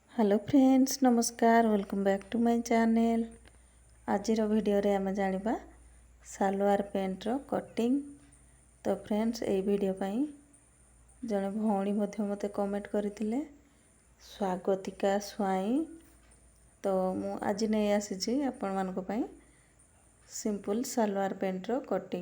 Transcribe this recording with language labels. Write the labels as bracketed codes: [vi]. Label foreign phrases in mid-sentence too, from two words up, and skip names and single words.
[en] Hello friends namaskar welcome back to my channel. [or] ଆଜି ଭିଡିଓ ରେ ଆମେ ଜାଣିବା ସାଲୱାର ପ୍ୟାଣ୍ଟ ର କଟିଂ। ତ ଫ୍ରେଣ୍ଡସ ଏ ଭିଡିଓ ପାଇଁ ଜଣେ ଭଉଣୀ ମଧ୍ୟ ମତେ କମେଣ୍ଟ କରିଥିଲେ ସ୍ୱାଗତିକା ସ୍ୱାଇଁ। ତ ମୁଁ ଆଜି ନେଇ ଆସିଛି ଆପଣ ମାନଙ୍କ ପାଇଁ ସିମ୍ପଲ ସାଲୱାର ପ୍ୟାଣ୍ଟ ର କଟିଂ।